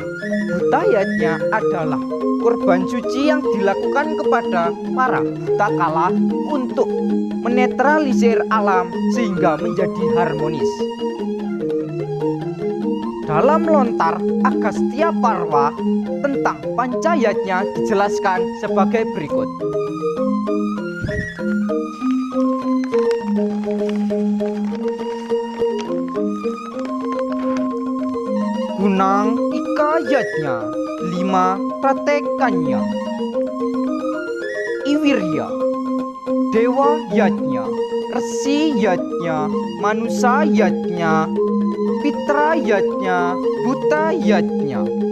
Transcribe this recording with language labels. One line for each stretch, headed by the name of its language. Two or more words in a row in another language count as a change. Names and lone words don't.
Indonesian: Bhuta Yatnya adalah korban suci yang dilakukan kepada para buta kala untuk menetralisir alam sehingga menjadi harmonis. Dalam lontar Agastya Parva tentang Pancayatnya dijelaskan sebagai berikut.
Kawi: Gunang Ika Yatnya, 5 pratekannya. Iwirya, Dewa Yatnya, Resi Yatnya, Manusia Yatnya, Pitra Yatnya, Bhuta Yatnya.